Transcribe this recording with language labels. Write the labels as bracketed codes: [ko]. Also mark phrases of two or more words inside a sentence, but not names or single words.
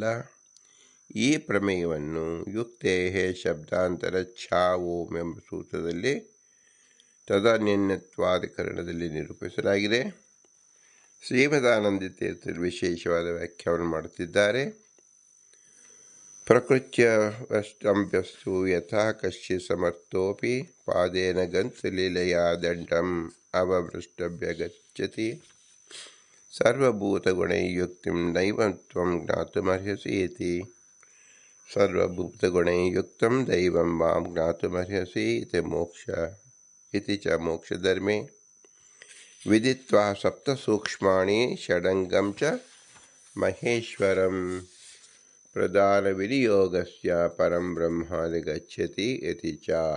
[kn] ಈ ಪ್ರಮೇಯವನ್ನು ಯುಕ್ತೇ ಶಬ್ದಾಂತರ ಛಾ ಓಂ ಎಂಬ ಸೂತ್ರದಲ್ಲಿ ತದನ್ಯತ್ವಾಧಿಕರಣದಲ್ಲಿ ನಿರೂಪಿಸಲಾಗಿದೆ. ಶ್ರೀಮದಾನಂದ ತೀರ್ಥರು ವಿಶೇಷವಾದ ವ್ಯಾಖ್ಯಾನ ಮಾಡುತ್ತಿದ್ದಾರೆ. [sa] ಪ್ರಕೃತ್ಯವಷ್ಟಂಭ್ಯಸ್ತು ಯಥಾ ಕಶ್ಚಿತ್ ಸಮರ್ಥೋಪಿ ಪಾದೇನ ಗಂತಲೀಲೆಯಾ ದಂಡಂ ಅವಮೃಷ್ಟಭ್ಯಗಚ್ಚತಿ ಸರ್ವಭೂತಗುಣೈಯುಕ್ತಿಂ ನೈವ ತ್ವಂ ಜ್ಞಾತುಮರ್ಹಸಿ ಇತಿ. ಸರ್ವಭೂತಗುಣೈಯುಕ್ತಂ ದೈವಂ ಮಾಂ ಜ್ಞಾತುಮರ್ಹಸಿ ಇತಿ ಚ ಮೋಕ್ಷಧರ್ಮೇ ವಿದಿತ್ವಾ ಸಪ್ತಸೂಕ್ಷ್ಮಾಣಿ ಷಡಂಗಂ ಚ ಮಹೇಶ್ವರಂ ಪ್ರಧಾನವಿನಿಯೋಗಸ್ಯ ಪರಂ ಬ್ರಹ್ಮಾಧಿಗಚ್ಚತಿ ಇತಿ ಚ.